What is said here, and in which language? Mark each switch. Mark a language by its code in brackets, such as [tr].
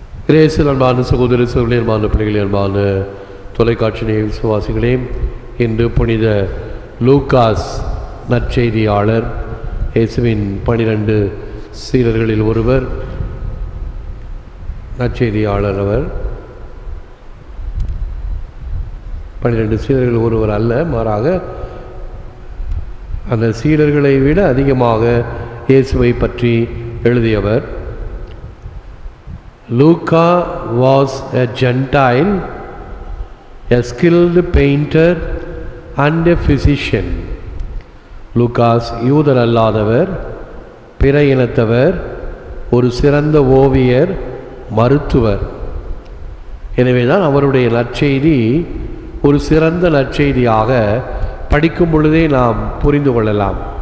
[ta] கிரேசில் அன்பான சகோதர சகோதரி, அன்பான பிள்ளைகளே, அன்பான தொலைக்காட்சி விசுவாசிகளே, இன்று புனித லூக்காஸ் நற்செய்தியாளர், இயேசுவின் 12 சீடர்களில் ஒருவர் நற்செய்தியாளர். அவர் 12 சீடர்கள் ஒருவர் அல்ல, மாறாக அந்த சீடர்களை விட அதிகமாக இயேசுவை பற்றி எழுதியவர். [en] Luca was a Gentile, a skilled painter and a physician. [ta] Lucas யூதர் அல்லாதவர், பிற இனத்தவர், ஒரு சிறந்த ஓவியர், மருத்துவர். எனவேதான் அவருடைய நற்செய்தி ஒரு சிறந்த நற்செய்தியாக படிக்கும் பொழுதே நாம் புரிந்து கொள்ளலாம்.